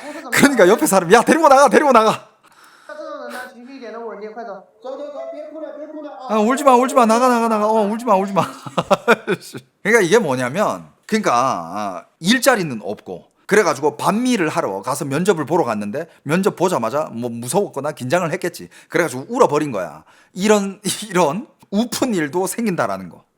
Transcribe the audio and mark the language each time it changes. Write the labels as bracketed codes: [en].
[ko] 그러니까 옆에 사람이 야 데리고 나가 [zh] 情绪一点都稳定，快走，走，别哭了， [ko] 울지마 나가 울지마. 그러니까 이게 뭐냐면 그러니까 일자리는 없고 그래가지고 반미를 하러 가서 면접을 보러 갔는데 면접 보자마자 뭐 무서웠거나 긴장을 했겠지. 그래가지고 울어버린 거야. 이런 우픈 일도 생긴다라는 거.